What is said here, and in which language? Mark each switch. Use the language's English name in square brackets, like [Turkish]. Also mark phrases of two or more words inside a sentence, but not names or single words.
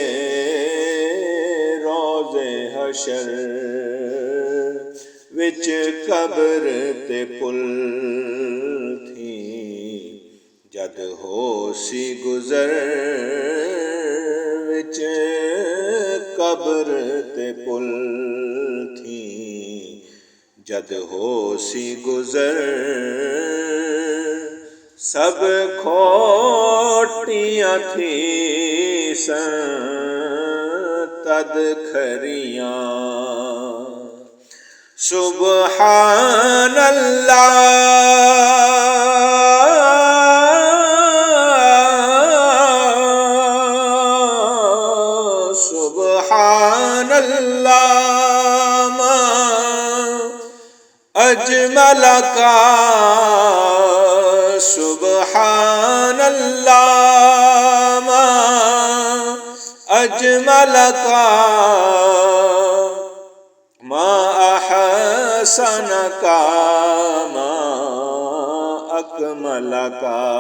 [Saraiki] روز حشر، وچ قبر تے پل تھی جد ہوسی گزر، وچ قبر تے پل تھی جد ہوسی گزر. سب کھوٹیاں تھی سن تد کھریاں, [Arabic] سبحان الله سبحان الله ما أجملك, سبحان الله ما أجملك, ما أحسنك، ما أكملك.